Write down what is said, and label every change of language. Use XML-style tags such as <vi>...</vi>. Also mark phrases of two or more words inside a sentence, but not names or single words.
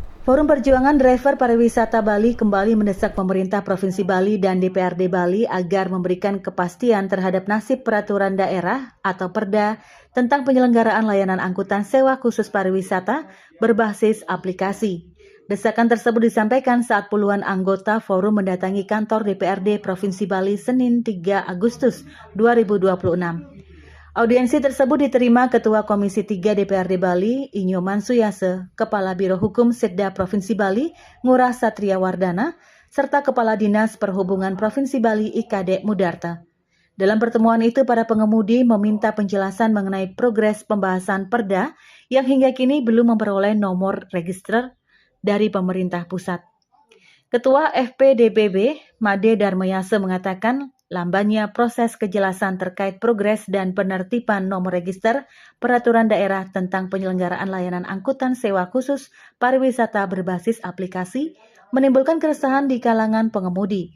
<id>Forum Perjuangan Driver Pariwisata Bali kembali mendesak pemerintah Provinsi Bali dan DPRD Bali agar memberikan kepastian terhadap nasib peraturan daerah atau Perda tentang penyelenggaraan layanan angkutan sewa khusus pariwisata berbasis aplikasi. Desakan tersebut disampaikan saat puluhan anggota forum mendatangi kantor DPRD Provinsi Bali Senin 3 Agustus 2026. Audiensi tersebut diterima Ketua Komisi 3 DPRD Bali, Inyo Mansuyase, Kepala Biro Hukum Setda Provinsi Bali, Ngurah Satria Wardana, serta Kepala Dinas Perhubungan Provinsi Bali, IKD Mudarta. Dalam pertemuan itu, para pengemudi meminta penjelasan mengenai progres pembahasan Perda yang hingga kini belum memperoleh nomor register dari pemerintah pusat. Ketua FPDPB, Made Darmayase mengatakan, lambannya proses kejelasan terkait progres dan penertiban nomor register peraturan daerah tentang penyelenggaraan layanan angkutan sewa khusus pariwisata berbasis aplikasi menimbulkan keresahan di kalangan pengemudi.</id>